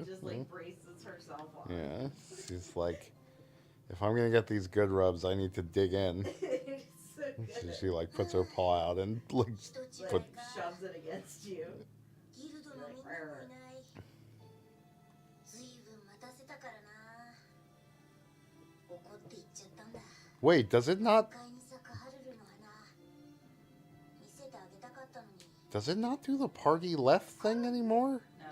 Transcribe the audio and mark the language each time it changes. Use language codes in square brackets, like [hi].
[en] She just like braces herself on. Yeah, she's like, if I'm gonna get these good rubs, I need to dig in. It's so good. She like puts her paw out and like [ja] 人違い [en] put. Like, shoves it against you. [ja] ギルドのみんなもいないずいぶん待たせたからな怒って行っちゃったんだ [en] Wait, does it not? [ja] 都会に咲くハルルの花見せてあげたかったのに [en] Does it not do the party left thing anymore?